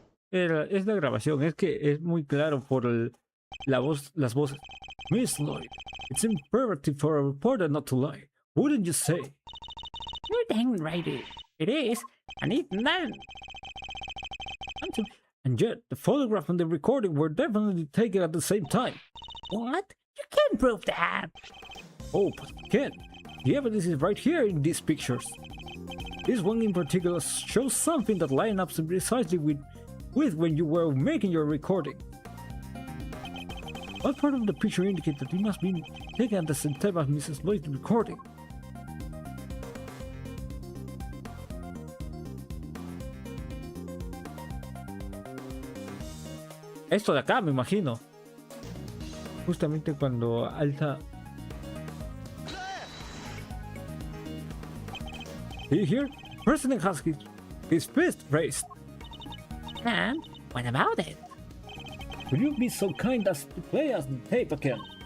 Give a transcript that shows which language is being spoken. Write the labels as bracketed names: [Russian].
[Spanish] Es la grabación, es que es muy claro por las voces. [English] Miss Lloyd, it's imperative for a reporter not to lie. Wouldn't you say? You're dang right it is, and it's not. And yet, the photograph and the recording were definitely taken at the same time. What? You can't prove that. Oh, but you can. The evidence is right here in these pictures. This one in particular shows something that lines up precisely with when you were making your recording. What part of the picture indicates that it must be taken at the same time as Mrs. Lloyd's recording? [Spanish] Esto de acá, me imagino. Justamente cuando alza. [English] See here? President has his fist raised. And what about it? Will you be so kind as to play us the tape again?